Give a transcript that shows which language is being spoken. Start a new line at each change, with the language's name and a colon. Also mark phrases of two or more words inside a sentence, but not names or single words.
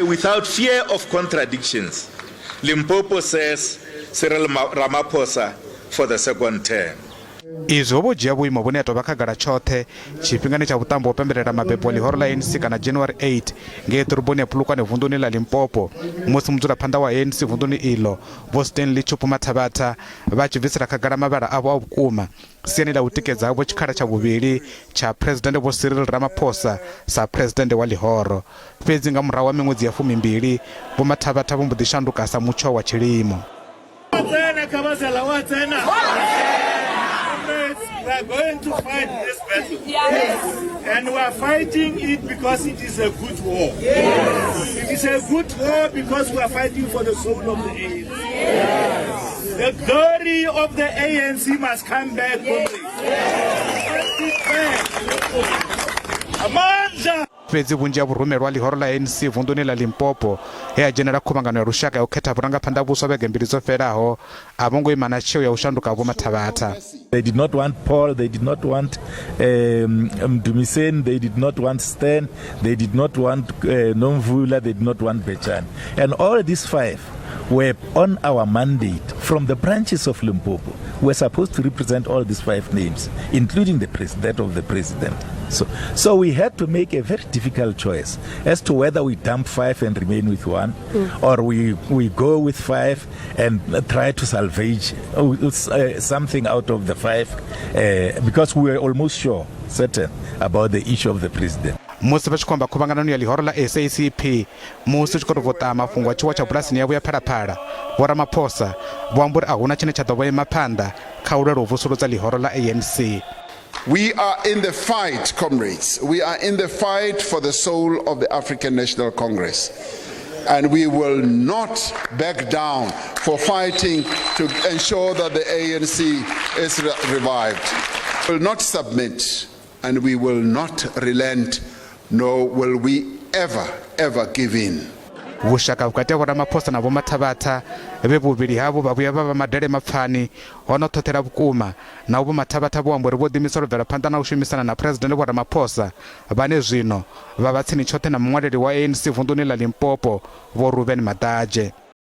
English: without fear of contradictions, Limpopo says Cyril Ramaphosa for the second term.
Venda: Izwo vhojia vhuimo vhune ato khagala tshoṱhe tshifhingani tsha vhuṱambo pembelela mabebo lihoro la ANC kana January 8 ngei ḓoroboni ya Polokwane vunḓuni la Limpopo musi mudzulaphanḓa wa ANC vunḓuni iḽo vho-Stanley Mathabatha vha tshi bvisela khagala mavhala avho a vhukuma siani ḽa u tikedza havho tshikhala tsha vhuvhili tsha President vho-Cyril Ramaphosa sa President wa lihoro. Fhedzi nga murahu wa miṅwedzi ya 12 vho Mathabatha vho mbo ḓi shanduka sa mutsho wa tshilimo.
English: We are going to fight this battle. Yes. And we are fighting it because it is a good war. Yes. It is a good war because we are fighting for the soul of the ANC. Yes. The glory of the ANC must come back. Amandla!
Venda: Fhedzi vhunzhi ha vhurumelwa lihoro la ANC vunḓuni la Limpopo he a dzhenela khuvhangano ya lushaka ya u khetha vhurangaphanḓa vhuswa vhege mbili dzo fhelaho a vho ngo ima na tsheo ya u shanduka vho Mathabatha.
English: They did not want Paul, they did not want Dumiseni, they did not want Stan, they did not want Nomvula, they did not want Bechan. And all these five were on our mandate from the branches of Limpopo. We're supposed to represent all these five names, including the president of the president. So we had to make a very difficult choice as to whether we dump five and remain with one, or we go with five and try to salvage something out of the five, because we were almost certain about the issue of the president.
Venda: Musi vha tshi khomba khuvhanganoni ya lihoro la SABC musi tshi khou vota mafhungo a tshiwo tsha bulasini yavho ya phalaphala vho-Ramaphosa vho amba uri a huna tshine tsha ḓo vha ima phanḓa kha u lwela u vusuludza lihoro la ANC.
English: We are in the fight, comrades. We are in the fight for the soul of the African National Congress. And we will not back down for fighting to ensure that the ANC is revived. We will not submit and we will not relent, nor will we ever give in.
Venda: Vushaka vhukati ha vho-Ramaphosa na vho-Mathabatha vhe vhuvhili havho vha vhuya vha vha madele mapfani ho no ṱhoṱhela vhukuma na vho-Mathabatha vho amba uri vho ḓiimisela u bvela phanḓa na u shumisana na President vho-Ramaphosa vhane zwino vha vha tsini tshoṱhe na muṅwaleli wa ANC vunḓuni la Limpopo vho Mathabatha.